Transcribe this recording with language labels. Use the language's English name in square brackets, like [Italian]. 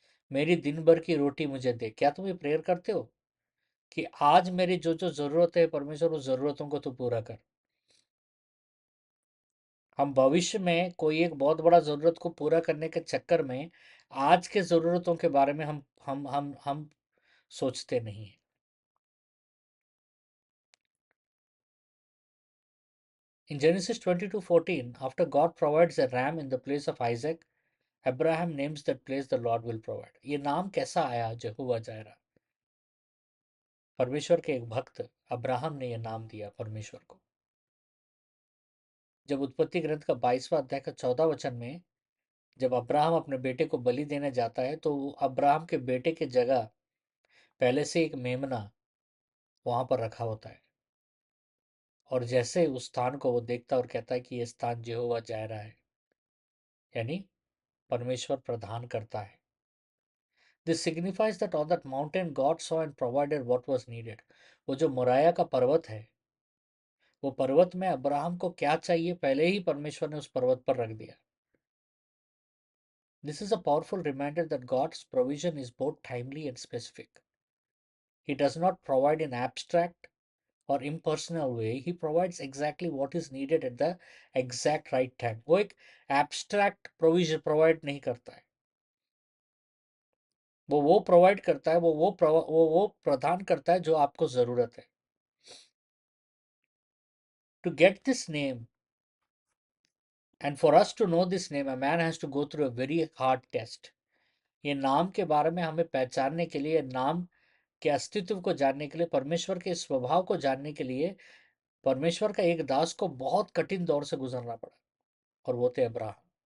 [Hindi] मेरी दिन भर की रोटी मुझे दे। क्या तुम ये प्रेयर करते हो कि आज मेरी जो जो ज़रूरत है परमेश्वर उस ज़रूरतों को तू पूरा कर? हम भविष्य में कोई एक बहुत बड़ा ज़रूरत को पूरा करने के चक्कर में आज के ज़रूरतों के बारे में हम सोचते नहीं हैं। [English] In Genesis 22:14, after God provides a ram in the place of Isaac, Abraham names that place the Lord will provide. [Hindi] ये नाम कैसा आया यहोवा जायरा? परमेश्वर के एक भक्त अब्राहम ने यह नाम दिया परमेश्वर को। जब उत्पत्ति ग्रंथ का 22वां अध्याय का 14 वचन में जब अब्राहम अपने बेटे को बलि देने जाता है तो अब्राहम के बेटे के जगह पहले से एक मेमना वहां पर रखा होता है, और जैसे उस स्थान को वो देखता और कहता है कि यह स्थान यहोवा जायरा है, यानी परमेश्वर प्रदान करता है। [English] This signifies that on that mountain God saw and provided what was needed. [Hindi] वो जो मोराया का पर्वत है, वो पर्वत में अब्राहम को क्या चाहिए पहले ही परमेश्वर ने उस पर्वत पर रख दिया। [English] This is a powerful reminder that God's provision is both timely and specific. He does not provide in abstract or impersonal way. He provides exactly what is needed at the exact right time. [Hindi] वो एक [English] abstract provision provide [Hindi] नहीं करता है, वो provide करता है, वो प्रदान करता है जो आपको जरूरत है। [English] To get this name and for us to know this name, a man has to go through a very hard test. [Hindi] ये नाम के बारे में हमें पहचानने के लिए, नाम के अस्तित्व को जानने के लिए, परमेश्वर के स्वभाव को जानने के लिए परमेश्वर का एक दास को बहुत कठिन दौर से गुजरना पड़ा, और वो थे अब्राहम।